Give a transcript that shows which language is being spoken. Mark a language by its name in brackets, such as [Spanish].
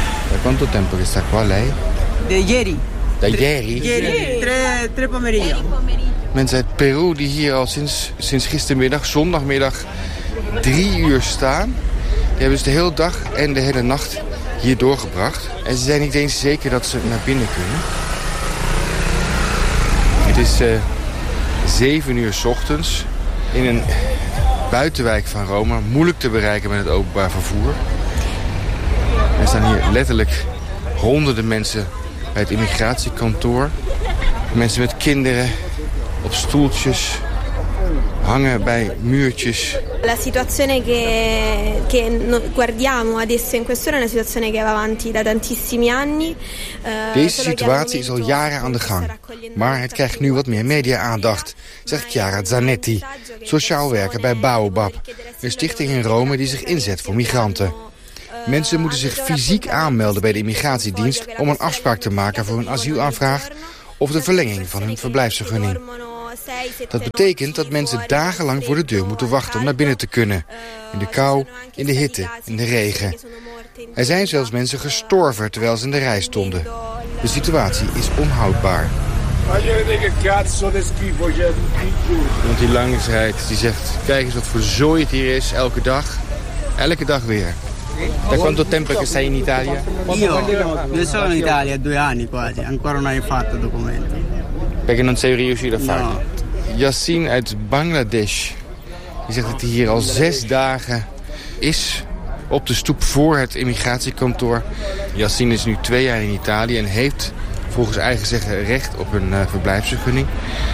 [Italian] Da quanto tempo che sta qua lei? De ieri. Da ieri? Ieri, tre pomeriggio. [Dutch] Mensen uit Peru die hier al sinds gistermiddag, zondagmiddag, 3 uur staan. Die hebben dus de hele dag en de hele nacht hier doorgebracht. En ze zijn niet eens zeker dat ze naar binnen kunnen. Het is 7 uur 's ochtends in een buitenwijk van Rome. Moeilijk te bereiken met het openbaar vervoer. Er staan hier letterlijk honderden mensen bij het immigratiekantoor. Mensen met kinderen op stoeltjes, hangen bij muurtjes. [Italian] La situazione che guardiamo adesso in quest'ora è una situazione che va avanti da tantissimi anni. [Dutch] Deze situatie is al jaren aan de gang, maar het krijgt nu wat meer media-aandacht, zegt Chiara Zanetti, sociaal werker bij Baobab, een stichting in Rome die zich inzet voor migranten. Mensen moeten zich fysiek aanmelden bij de immigratiedienst om een afspraak te maken voor hun asielaanvraag of de verlenging van hun verblijfsvergunning. Dat betekent dat mensen dagenlang voor de deur moeten wachten om naar binnen te kunnen. In de kou, in de hitte, in de regen. Er zijn zelfs mensen gestorven terwijl ze in de rij stonden. De situatie is onhoudbaar. Iemand die langs rijdt, die zegt, kijk eens wat voor zooi het hier is, elke dag. Elke dag weer. [Italian] Da quanto tempo che sei in Italia? Io sono in Italia 2 anni quasi, ancora non hai fatto documenti. Perché non sei riuscito a farlo? No. [Dutch] Yassin uit Bangladesh, die zegt dat hij hier al 6 dagen is op de stoep voor het immigratiekantoor. Yassin is nu 2 jaar in Italië en heeft volgens eigen zeggen recht op een verblijfsvergunning.